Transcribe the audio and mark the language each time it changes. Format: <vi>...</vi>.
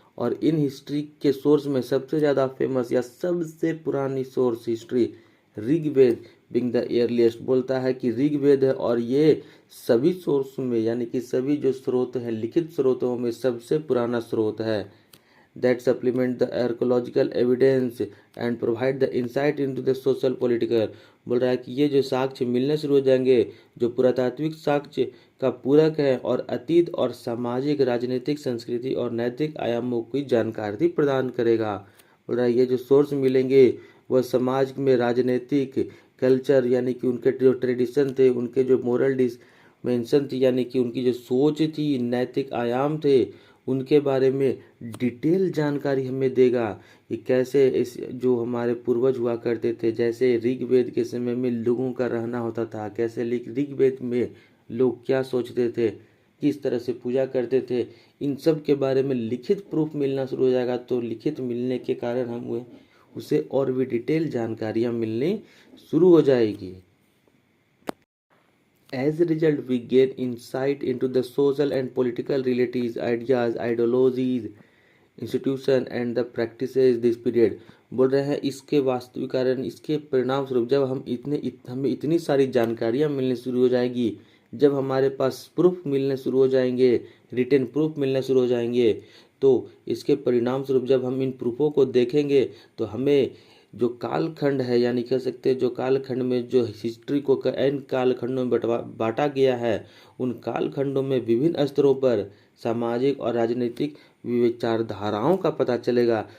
<hi>और in history के source में सबसे ज़्यादा फेमस या सबसे पुरानी source history Rigveda</hi> <en>being the earliest</en> <hi>बोलता है कि ऋग्वेद है, और ये सभी सोर्स में यानी कि सभी जो स्रोत हैं लिखित स्रोतों में सबसे पुराना स्रोत है।</hi> <en>that supplement the archaeological evidence and provide the insight into the social political।</en> <hi>बोल रहा है कि ये जो साक्ष्य मिलने शुरू हो जाएंगे जो पुरातात्विक साक्ष्य का पूरक है और अतीत और सामाजिक राजनीतिक संस्कृति और नैतिक आयामों की जानकारी प्रदान करेगा। बोल रहा है ये जो सोर्स मिलेंगे वह समाज में राजनीतिक कल्चर यानी कि उनके जो ट्रेडिशन थे, उनके जो मोरल डिमेंशन थी यानी कि उनकी जो सोच थी, नैतिक आयाम थे, उनके बारे में डिटेल जानकारी हमें देगा कि कैसे इस जो हमारे पूर्वज हुआ करते थे, जैसे ऋग्वेद के समय में लोगों का रहना होता था, कैसे ऋग्वेद में लोग क्या सोचते थे, किस तरह से पूजा करते थे, इन सब के बारे में लिखित प्रूफ मिलना शुरू हो जाएगा। तो लिखित मिलने के कारण हम उसे और भी डिटेल जानकारियाँ मिलनी शुरू हो जाएगी।</hi> <en>As a result, we gain insight into the social and political realities, ideas, ideologies, institution and the practices this period।</en> <hi>बोल रहे हैं इसके वास्तविक कारण, इसके परिणाम स्वरूप जब हमें इतनी सारी जानकारियाँ मिलने शुरू हो जाएगी, जब हमारे पास प्रूफ मिलने शुरू हो जाएंगे, रिटन प्रूफ मिलने शुरू हो जाएंगे, तो इसके परिणाम स्वरूप जब हम इन प्रूफों को देखेंगे तो हमें जो कालखंड है यानी कह सकते हैं जो कालखंड में जो हिस्ट्री को n कालखंडों में बांटा गया है, उन कालखंडों में विभिन्न स्तरों पर सामाजिक और राजनीतिक विचारधाराओं का पता चलेगा।</hi>